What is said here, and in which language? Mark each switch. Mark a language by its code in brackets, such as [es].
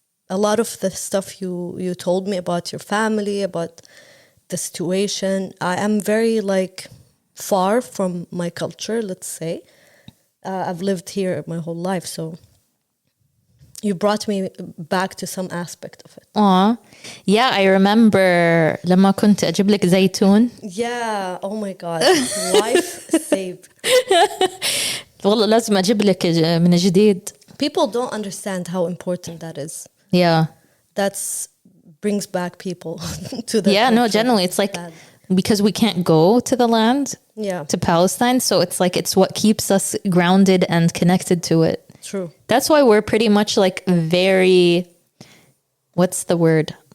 [en] A lot of the stuff you told me about your family, about the situation. I am very like far from my culture, let's say. I've lived here my whole life, so you brought me back to some aspect of it. Yeah, I remember [ar] لما كنت أجيب لك زيتون. [en] Yeah, oh my God. Life saved. [ar] والله لازم أجيب لك من جديد. [en] People don't understand how important that is. Yeah. That's brings back people to the Yeah, no, generally it's like because we can't go to the land, to Palestine, so it's like it's what keeps us grounded and connected to it. True. That's why we're pretty much like very, what's the word?